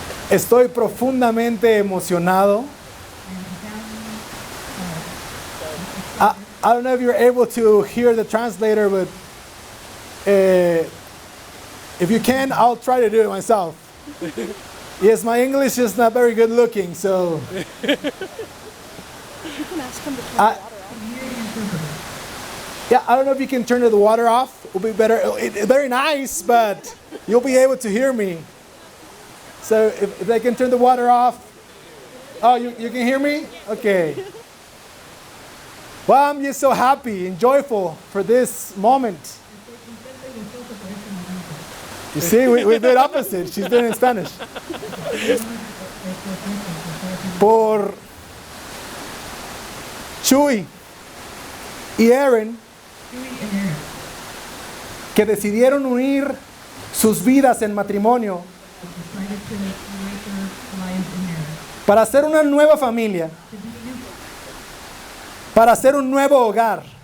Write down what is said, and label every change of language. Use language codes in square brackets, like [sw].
[es] Estoy profundamente emocionado. [en] I don't know if you're able to hear the translator, but if you can, I'll try to do it myself. Yes, my English is not very good looking, so You can ask him to turn the I- water off. yeah, I don't know if you can turn the water off. It'll be better. It's very nice, but you'll be able to hear me. So if they can turn the water off. Oh, you can hear me? Okay. Well, I'm just so happy and joyful for this moment. You see, we did opposite. She's doing it in Spanish. [es] Por Chuy y Eryn, que decidieron unir sus vidas en matrimonio para hacer una nueva familia, para hacer un nuevo hogar